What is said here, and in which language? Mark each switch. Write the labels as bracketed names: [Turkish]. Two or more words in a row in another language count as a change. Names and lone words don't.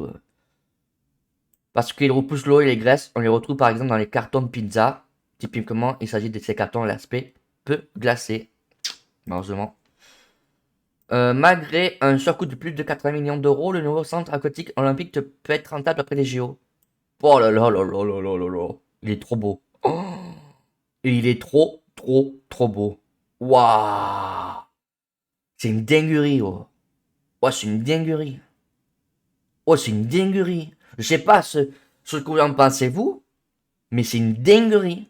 [French] Parce qu'ils repoussent l'eau et les graisses, on les retrouve par exemple dans les cartons de pizza. Typiquement, il s'agit de ces cartons à l'aspect peu glacé. Malheureusement. Malgré un surcoût de plus de 80 millions d'euros, le nouveau centre aquatique olympique peut être rentable après les JO. Oh là là là là là là là là. Il est trop beau. Oh, et il est trop beau. Waouh. C'est une dinguerie, oh. Ouais, c'est une dinguerie. Oh, c'est une dinguerie. Je sais pas ce que vous en pensez, vous, mais c'est une dinguerie.